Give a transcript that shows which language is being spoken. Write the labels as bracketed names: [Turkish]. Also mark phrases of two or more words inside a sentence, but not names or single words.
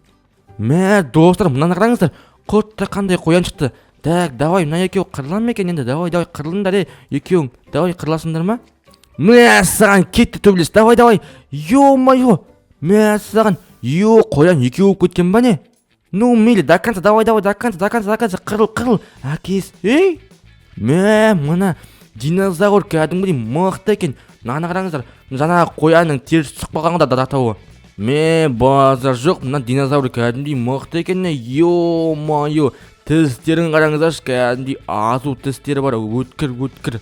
[Kazakh] Достар, мынаны қараңыздар, құтта қандай қоян шықты. [Russian] Так, давай, [Kazakh] мына екеу қырылан ма екен енді? Давай, қырылыңдар, екеуің. Давай, қырыласыңдар ма? Мәссаған, кетті төбелес. [Russian] Давай. Йо-майо. [Kazakh] Мәссаған, қоян екеу кеткен ба не? Ну, мейлі, [Russian] до конца, давай, до конца, [Kazakh] қырыл. Әкес, мына динозавр кәдімгідей мықты екен. Мынаны қараңыздар, жаңағы қоянның теріс түсіп қалған да датауы. Базар жоқ, мына динозавр кәдімгідей мықты екен. [Russian] Йо-майо. [Kazakh] Тістерін қараңыздаршы, кәдімгідей азу тістері бар, өткір.